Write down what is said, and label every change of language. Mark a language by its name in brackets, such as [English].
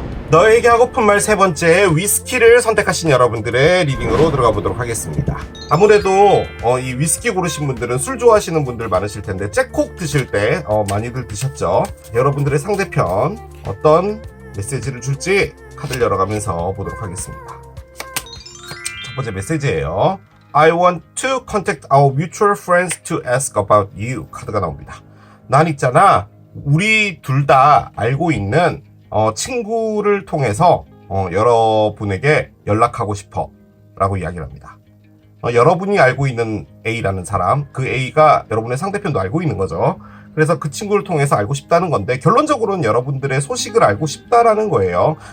[Korean] 너에게 하고픈 말 세 번째, 위스키를 선택하신 여러분들의 리딩으로 들어가 보도록 하겠습니다. 아무래도 이 위스키 고르신 분들은 술 좋아하시는 분들 많으실 텐데 잭콕 드실 때 많이들 드셨죠? 여러분들의 상대편 어떤 메시지를 줄지 카드를 열어가면서 보도록 하겠습니다. 첫 번째 메시지예요. [English] I want to contact our mutual friends to ask about you [Korean] 카드가 나옵니다. 난 있잖아, 우리 둘 다 알고 있는 친구를 통해서 여러분에게 연락하고 싶어 라고 이야기를 합니다. 여러분이 알고 있는 A라는 사람, 그 A가 여러분의 상대편도 알고 있는 거죠. 그래서 그 친구를 통해서 알고 싶다는 건데 결론적으로는 여러분들의 소식을 알고 싶다라는 거예요.